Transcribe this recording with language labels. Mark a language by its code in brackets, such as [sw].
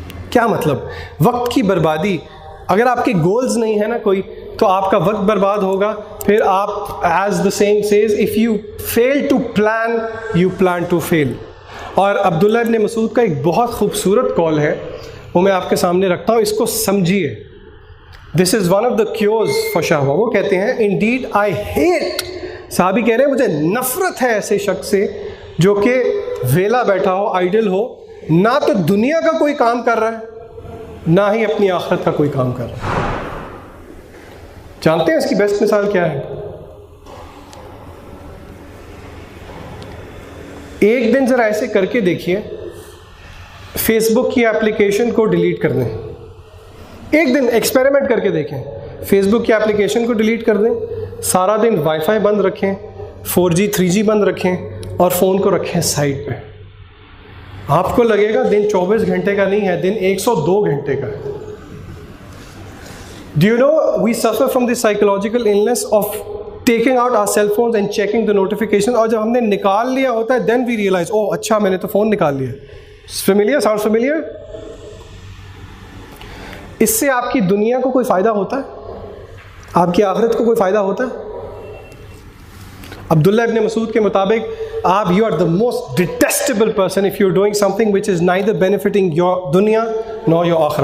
[ur] کیا مطلب؟ وقت کی بربادی. اگر آپ کے گولز نہیں ہیں نا کوئی, تو آپ کا وقت برباد ہوگا. پھر آپ, [en] As the saying says, if you fail to plan you plan to fail. [ur] اور عبداللہ ابن مسعود کا ایک بہت خوبصورت قول ہے, وہ میں آپ کے سامنے رکھتا ہوں, اس کو سمجھیے. [en] This is one of the cures for شہوہ. [ur] وہ کہتے ہیں [en] indeed I hate, [ur] صحابی کہہ رہے ہیں مجھے نفرت ہے ایسے شخص سے جو کہ ویلا بیٹھا ہو, آئیڈل ہو, نہ تو دنیا کا کوئی کام کر رہا ہے نہ ہی اپنی آخرت کا کوئی کام کر رہا ہے. جانتے ہیں اس کی بیسٹ مثال کیا ہے؟ ایک دن ذرا ایسے کر کے دیکھیے, فیس بک کی اپلیکیشن کو ڈیلیٹ کر دیں. ایک دن ایکسپیریمنٹ کر کے دیکھیں, فیس بک کی اپلیکیشن کو ڈیلیٹ کر دیں, سارا دن وائی فائی بند رکھیں, 4G 3G بند رکھیں اور فون کو رکھیں سائڈ پہ. آپ کو لگے گا دن 24 گھنٹے کا نہیں ہے, دن 102 گھنٹے کا ہے. [en] Do you know we suffer from the psychological illness of taking out our cell phones and checking the notifications, [ur] اور جب ہم نے نکال لیا ہوتا ہے [en] then we realize oh [ur] اچھا میں نے تو فون نکال لیا. [en] Familiar? Sounds familiar? [ur] اس سے آپ کی دنیا کو کوئی فائدہ ہوتا ہے؟ آپ کی آخرت کو کوئی فائدہ ہوتا ہے؟ عبداللہ ابن مسعود کے مطابق آپ [en] You are the most detestable person if you are doing something which is neither benefiting your دنیا nor your آخرہ.